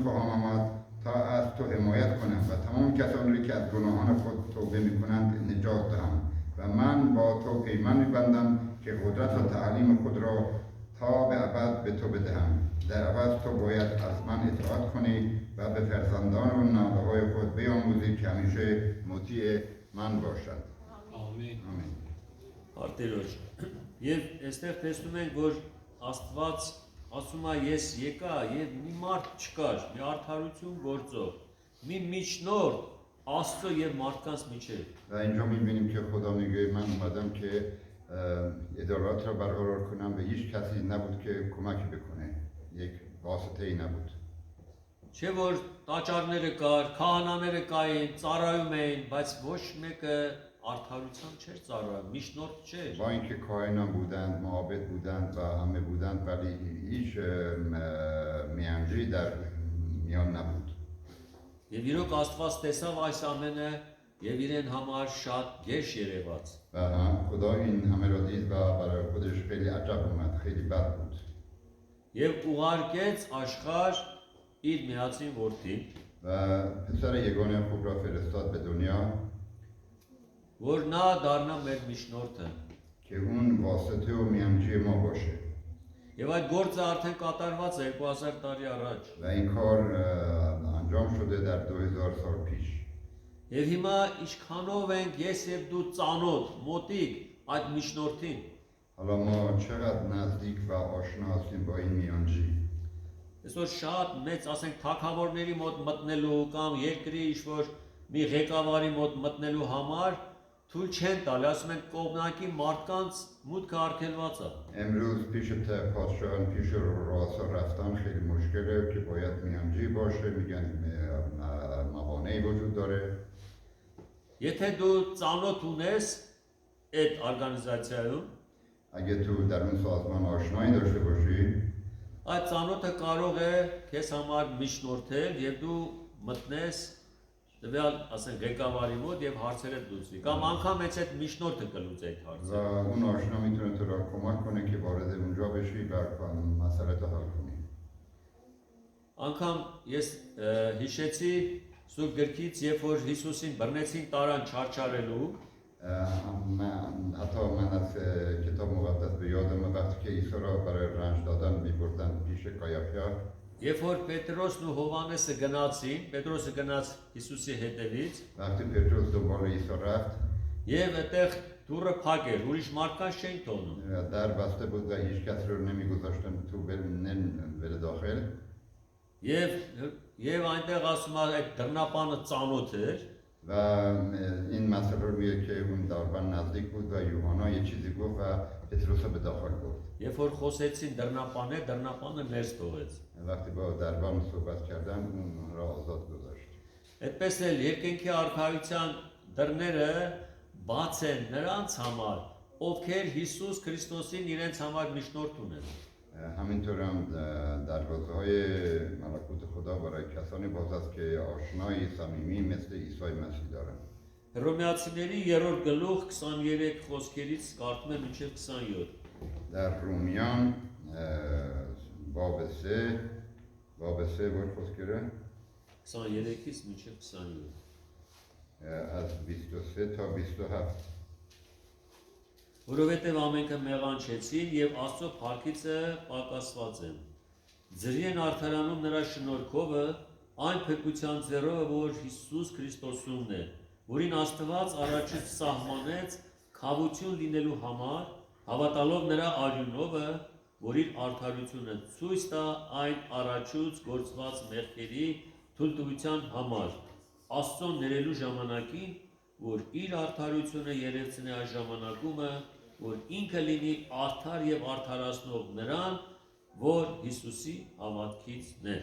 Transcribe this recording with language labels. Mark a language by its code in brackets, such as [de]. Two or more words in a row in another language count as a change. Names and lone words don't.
[fa] خواهم آمد تا از تو حمایت کنم و تمام کسانی که از گناهان خود توبه میکنند نجات دهم و من با تو پیمان می‌بندم که قدرت و تعلیم خود را تا به ابد به تو بدهم در عوض تو باید از من اطاعت کنی و به فرزندان و نوه‌های خود بیاموزی که همیشه مطیع من باشند [hy] Ամեն։ [fa] آمین [hy] Արտերոջ։ Եվ այստեղ տեսնում ենք, որ Աստված ասում է ես եկա եւ մի մարդ չկար, մի արդարություն գործող, մի միջնորդ Աստծո եւ մարդկանց միջեւ։ [fa] و اینجا می‌بینیم که خدا میگه من اومدم که عدالت را برقرار کنم و هیچ کسی نبود که کمکی بکنه یک واسطه ای نبود [hy] Չէ որ տաճարները կար, քահանաները կային, ծառայում էին, բայց ոչ մեկը արդարության չէր ծառայում, միջնորդ չէր։ [fa] با اینکه کاهنان بودند معابد بودند و همه بودند ولی هیچ میانجی در میان نبود [hy] Եվ իրոք Աստված տեսավ այս ամենը եւ իրեն համար շատ գեշ երևաց։ [fa] و خدا این همه را دید و برای خودش خیلی عجب اومد خیلی بد بود [hy] Եվ ուղարկեց աշխարհ իր միածին որդին, [fa] و پسر یگانه خوب را فرستاد به دنیا [hy] որ նա դառնա մեր միջնորդը։ [fa] که اون واسطه و میانجی ما باشه [hy] Եվ այդ գործը արդեն կատարված է 2000 տարի առաջ։ [fa] و این کار انجام شده در 2000 سال پیش [hy] Եվ հիմա ինչքանով ենք ես եւ դու ծանոթ, մոտիկ այդ միջնորդին։ [fa] حالا ما چقدر نزدیک و آشنا هستیم با این میانجی [hy] Այսօր շատ մեծ, ասենք, թագավորների մոտ մտնելու կամ երկրի ինչ-որ մի ղեկավարի մոտ մտնելու համար թույլ չեն տալի, ասում են կողմնակի մարդկանց մուտքը արգելված է։ [fa] امروز پیش پادشاهان پیش رؤسا رفتن خیلی مشکله که باید میانجی باشه میگن موانعی وجود داره [hy] Եթե դու ծանոթ ունես այդ օրգանիզացիայում, [fa] اگه تو در اون سازمان آشنایی داشته باشی [hy] այդ ծանոթը կարող է քեզ համար միջնորդել եւ դու մտնես տվյալ, ասենք, ղեկավարի մոտ եւ հարցերը լուծվի։ Կամ անգամ հենց այդ միջնորդը կլուծի այդ و հարցը։ [fa] اون آشنا میتونه تو را کمک کنه که وارد اونجا بشی و مسئله تو حل کنی [hy] Անգամ ես հիշեցի Սուրբ գրքից, երբ որ Հիսուսին բռնեցին տարան չարչարելու, [fa] حتی من از کتاب مقدس به یادم وقتی که عیسی را برای رنج دادن میبردن پیش قیافیا [hy] երբ որ Պետրոսն ու Հովհաննեսը գնացին, Պետրոսը գնաց Հիսուսի հետևից, [fa] وقتی پتروس دنبال عیسی رفت [hy] եւ այդտեղ դուռը փակ էր, ուրիշ մարդկանց չէին թողնում։ [fa] در بسته بود و هیچ کس رو نمیگذاشتن تو بره داخل [hy] Եվ այնտեղ ասում է այդ դռնապանը ծանոթ էր, [fa] و این مسئله رو میگه که اون داربان نزدیک بود و یوحنا یه چیزی گفت و پتروس رو به داخل برد [hy] երբ որ խոսեցին դռնապանը ներս թողեց։ [fa] وقتی با دربان صحبت کردن اون را آزاد گذاشت [hy] Այդպես էլ երկնքի արքայության դռները բաց են նրանց համար, ովքեր Հիսուս Քրիստոսին իրենց համար միջնորդ ունեն։ [fa] همینطور هم دروازه های ملکوت خدا برای کسانی باز است که آشنایی صمیمی مثل عیسی مسیح دارند [hy] Հռոմեացիների 3-րդ գլուխ 23 խոսքերից կարդում եմ մինչև 27։ [fa] در رومیان باب 3 بود خسکره [hy] 23-ից մինչև 27։ [fa] از 23 تا 27 [hy] Որովհետև ամենքը մեղանչեցին եւ Աստծո փառքիցը պակասված են։ Ձրի են արդարանում նրա շնորհքովը այն փրկության ձեռով, որ Հիսուս Քրիստոսումն է, որին Աստված առաջից սահմանեց խավություն լինելու համար, հավատալով նրա արյունովը, որ իր արդարությունը ցույց տա այն առաջուց գործված մեղքերի թույլտվության համար, Աստծո ներելու ժամանակին, որ իր արդարությունը երևցնի այս ժամանակումը, որ ինքը լինի արդար եւ արդարացնող նրան, որ Հիսուսի հավատքիցն է։